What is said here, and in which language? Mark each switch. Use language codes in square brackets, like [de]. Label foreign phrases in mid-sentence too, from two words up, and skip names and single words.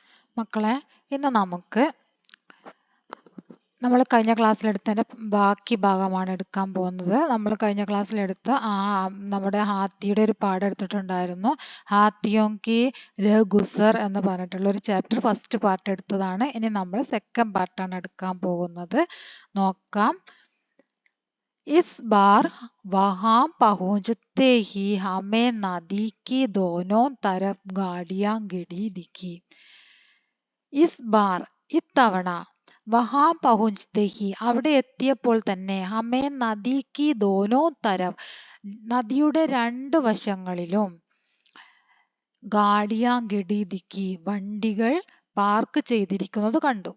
[ml] മക്കളെ, ഇന്ന് നമുക്ക് നമ്മൾ കഴിഞ്ഞ ക്ലാസ്സിലെടുത്തതിൻ്റെ ബാക്കി ഭാഗമാണ് എടുക്കാൻ പോകുന്നത്. നമ്മൾ കഴിഞ്ഞ ക്ലാസ്സിലെടുത്ത നമ്മുടെ ഹാത്തിയുടെ ഒരു പാഠം എടുത്തിട്ടുണ്ടായിരുന്നു. ഹാത്തിയോം കി ഗുസർ എന്ന് പറഞ്ഞിട്ടുള്ള ഒരു ചാപ്റ്റർ ഫസ്റ്റ് പാർട്ട് എടുത്തതാണ്. ഇനി നമ്മൾ സെക്കൻഡ് പാർട്ടാണ് എടുക്കാൻ പോകുന്നത്. നോക്കാം. [hi] इस बार वहां पहुंचते ही हमें नदी की दोनों तरफ गाड़ियां गिड़ी दिखी. इस बार [ml] ഇത്തവണ [hi] वहाँ पहुँचते ही [ml] അവിടെ എത്തിയപ്പോൾ തന്നെ ഹമേ നദിക്ക് [hi] दोनों तरफ [ml] നദിയുടെ രണ്ട് വശങ്ങളിലും [hi] गाड़ियाँ गड़ीदिखी [ml] വണ്ടികൾ പാർക്ക് ചെയ്തിരിക്കുന്നത് കണ്ടു.